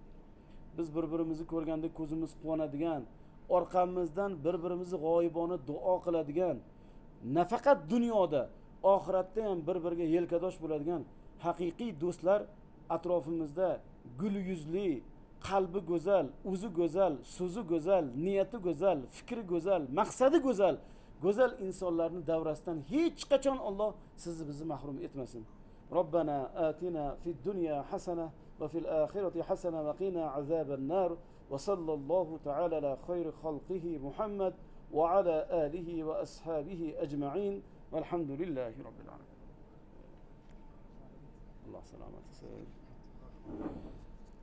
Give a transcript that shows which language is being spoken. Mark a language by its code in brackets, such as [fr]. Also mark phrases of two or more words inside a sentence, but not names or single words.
[uz] Biz bir-birimizni ko'rganda ko'zimiz quvonadigan, orqamizdan bir-birimizni g'oyibona duo qiladigan, nafaqat dunyoda, oxiratda ham bir-biriga yelkadosh bo'ladigan haqiqiy do'stlar atrofimizda gul yuzli, qalbi go'zal, o'zi go'zal, so'zi go'zal, niyati go'zal, fikri go'zal, maqsadi go'zal insonlarni davrasidan hech qachon Alloh sizni bizni mahrum etmasin. [ar] ربنا آتنا في الدنيا حسنة وفي الآخرة حسنة وقنا عذاب النار وصلى الله تعالى على خير خلقه محمد وعلى آله وأصحابه أجمعين والحمد لله رب العالمين. الله سلامة.